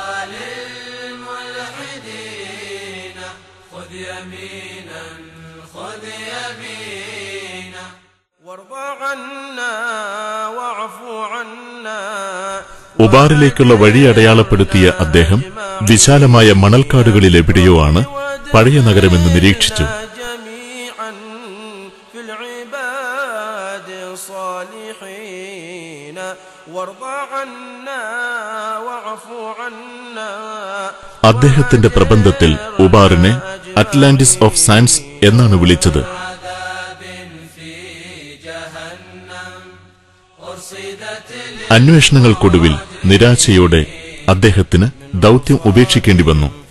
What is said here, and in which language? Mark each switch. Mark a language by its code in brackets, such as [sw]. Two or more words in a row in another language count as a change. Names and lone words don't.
[ml] ഉബാറിലേക്കുള്ള വഴി അടയാളപ്പെടുത്തിയ അദ്ദേഹം വിശാലമായ മണൽക്കാടുകളിൽ എവിടെയോ ആണ് പഴയ നഗരമെന്ന് നിരീക്ഷിച്ചു. [ar] الصالحين وارض عنا واعف عنا. [ml] അദ്ദേഹത്തിന്റെ പ്രബന്ധത്തിൽ ഉബാറിനെ അറ്റ്ലാന്റിസ് ഓഫ് സയൻസ് എന്നാണ് വിളിച്ചത്. അന്വേഷണങ്ങൾക്കൊടുവിൽ നിരാശയോടെ അദ്ദേഹത്തിന് ദൗത്യം ഉപേക്ഷിക്കേണ്ടി വന്നു.